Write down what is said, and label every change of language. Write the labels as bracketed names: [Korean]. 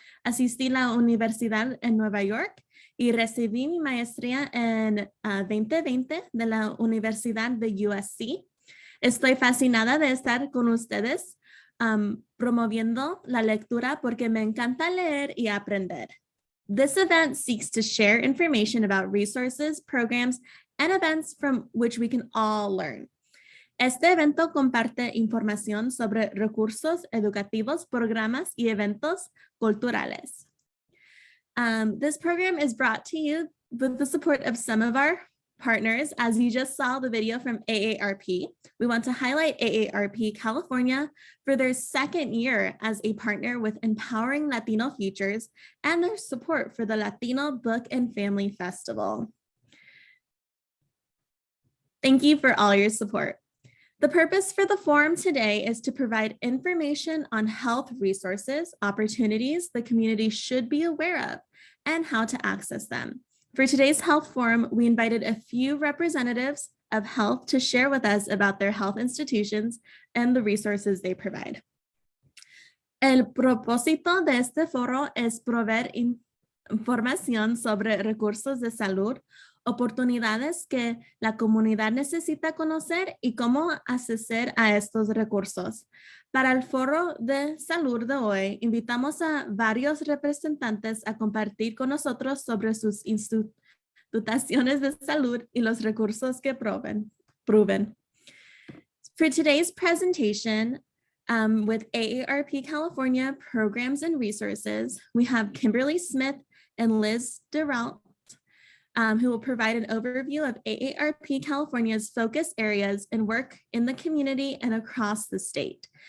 [Spanish] Asistí a la universidad en Nueva York y recibí mi maestría en 2020 de la Universidad de USC. Estoy fascinada de estar con ustedes promoviendo la lectura porque me encanta leer y aprender. [English] This event seeks to share information about resources, programs, and events from which we can all learn. [Spanish] Este evento comparte información sobre recursos educativos, programas y eventos culturales. [English] This program is brought to you with the support of some of our partners. As you just saw the video from AARP, we want to highlight AARP California for their second year as a partner with Empowering Latino Futures and their support for the Latino Book and Family Festival. Thank you for all your support. The purpose for the forum today is to provide information on health resources, opportunities the community should be aware of, and how to access them. For today's health forum, we invited a few representatives of health to share with us about their health institutions and the resources they provide. [Spanish] El propósito de este foro es proveer información sobre recursos de salud, oportunidades que la comunidad necesita conocer y cómo acceder a estos recursos. Para el foro de salud de hoy, invitamos a varios representantes a compartir con nosotros sobre sus instituciones de salud y los recursos que proveen. [English] For today's presentation, with AARP California Programs and Resources, we have Kimberly Smith and Liz Derault, who will provide an overview of AARP California's focus areas and work in the community and across the state.